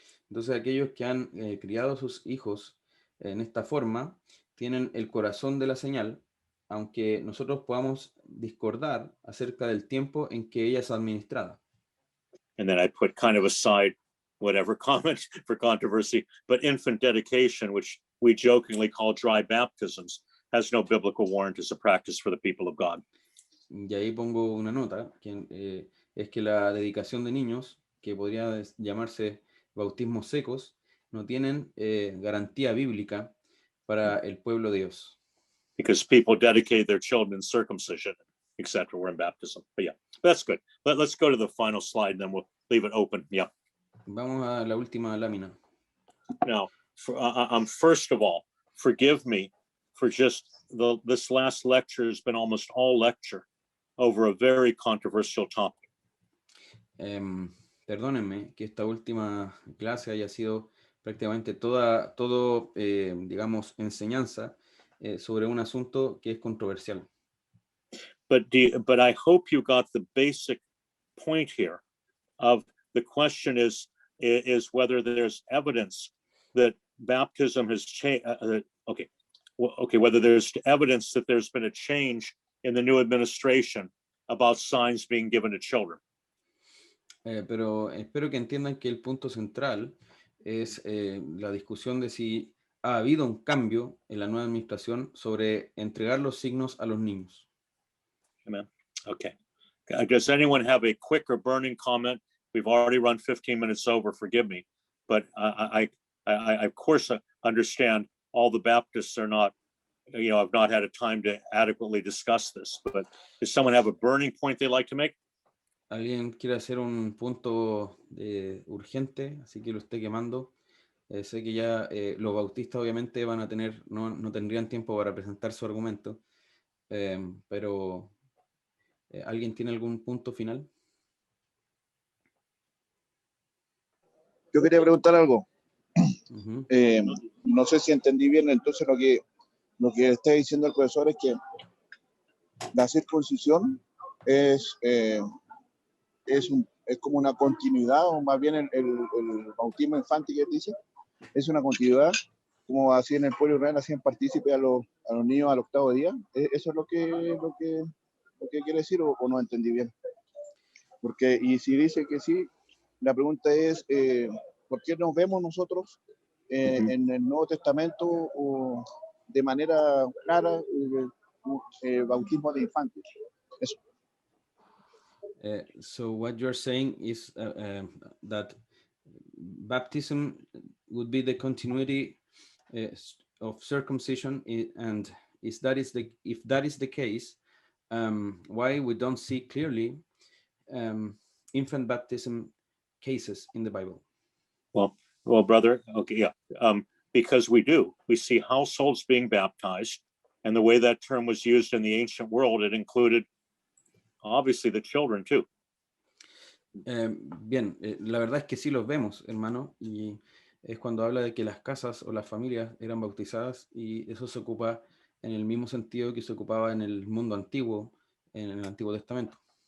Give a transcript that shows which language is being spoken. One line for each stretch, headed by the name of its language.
Spanish: Entonces aquellos que han criado a sus hijos en esta forma tienen el corazón de la señal, aunque nosotros podamos discordar acerca del tiempo en que ella es administrada.
English: And then I put kind of aside whatever comment for controversy, but infant dedication, which we jokingly call dry baptisms, has no biblical warrant as a practice for the people of God.
Spanish: Y ahí pongo una nota, que es que la dedicación de niños, que podría llamarse bautismos secos, no tienen garantía bíblica para el pueblo de Dios.
English: Because people dedicate their children in circumcision, etc. We're in baptism. But yeah, that's good. Let's go to the final slide, and then we'll leave it open. Yeah.
Spanish: Vamos a la última lámina.
English: Now, first of all, forgive me for just this last lecture has been almost all lecture over a very controversial topic.
Spanish: Perdónenme que esta última clase haya sido prácticamente todo, digamos, enseñanza sobre un asunto que es controversial.
English: But I hope you got the basic point here of the question is whether there's evidence that baptism has changed. Whether there's evidence that there's been a change in the new administration about signs being given to children.
Spanish: Pero espero que entiendan que el punto central es la discusión de si ha habido un cambio en la nueva administración sobre entregar los signos a los niños.
English: Amen. Okay. Does anyone have a quick or burning comment? We've already run 15 minutes over, forgive me. But I of course understand all the Baptists are not, have not had a time to adequately discuss this. But does someone have a burning point they'd like to make?
Spanish: ¿Alguien quiere hacer un punto urgente? Así que lo esté quemando. Sé que ya los bautistas obviamente van a tener, no tendrían tiempo para presentar su argumento. Pero ¿alguien tiene algún punto final? Yo quería preguntar algo. No sé si entendí bien, entonces lo que está diciendo el profesor es que la circuncisión es como una continuidad, o más bien el bautismo infante que dice, es una continuidad, como así en el pueblo Israel hacían partícipe a los niños al octavo día. ¿Eso es lo que quiere decir o no entendí bien? Porque, y si dice que sí, la pregunta es, ¿por qué nos vemos nosotros en el Nuevo Testamento de manera clara bautismo de infantes? Eso.
English: So what you're saying is that baptism would be the continuity of circumcision, and if that is the case, why we don't see clearly infant baptism cases in the Bible? Well, brother, okay, yeah, because we do. We see households being baptized, and the way that term was used in the ancient world, it included obviously the children too.
Spanish: Bien, la verdad es que sí los vemos, hermano, y es cuando habla de que las casas o las familias eran bautizadas, y eso se ocupa en el mismo sentido que se ocupaba en el mundo antiguo, en el Antiguo Testamento.